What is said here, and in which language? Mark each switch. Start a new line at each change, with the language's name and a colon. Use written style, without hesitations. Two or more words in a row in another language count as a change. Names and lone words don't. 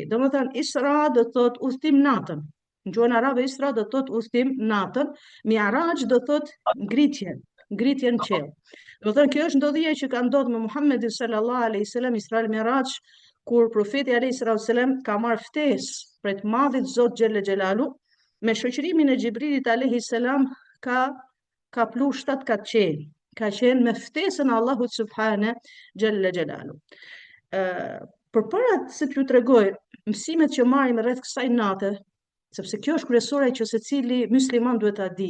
Albanian: Domethënë Isra do thot udhtim natën. Në gjuhën arabe Isra do thot udhtim natën, Mi'raj do thot ngritje në qiell. Domethënë kjo është ndodhia që ka ndodhur me Muhamedit
Arabic: صلى الله عليه وسلم
Albanian: Isra Mi'raj, kur profeti
Arabic: عليه وسلم
Albanian: ka marrë ftesë për të madhit Zot
Arabic: جل جلاله,
Albanian: me shoqërimin e Xhibrilit
Arabic: عليه السلام
Albanian: ka plu 7 kat qej. Ka qenë me ftesën e Allahut
Arabic: سبحانه جل جلاله.
Albanian: Përpara se t'ju tregoj mësimet që marrim rreth kësaj nate, sepse kjo është kryesore që secili musliman duhet ta di.